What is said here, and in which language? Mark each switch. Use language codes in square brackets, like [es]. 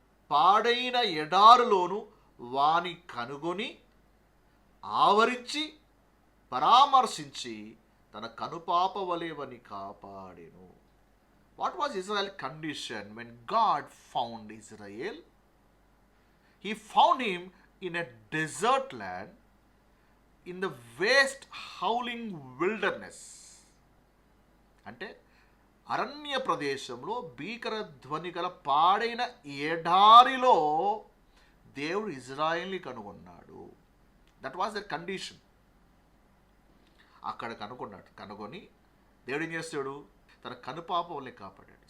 [te] పాడైన ఎడారులోను వాని కనుగొని ఆవరించి పరామర్శించి తన కనుపాప వలెవని కాపాడెను. [en] What was Israel condition when God found Israel? He found him in a desert land, in the waste howling wilderness. [te] అంటే అరణ్య ప్రదేశంలో భీకర ధ్వని గల పాడైన ఎడారిలో దేవుడు ఇజ్రాయెల్ని కనుగొన్నాడు. [en] That was the condition. [te] అక్కడ కనుగొని దేవుడు ఏం చేస్తాడు? తన కనుపాప వల్లే కాపాడాడు.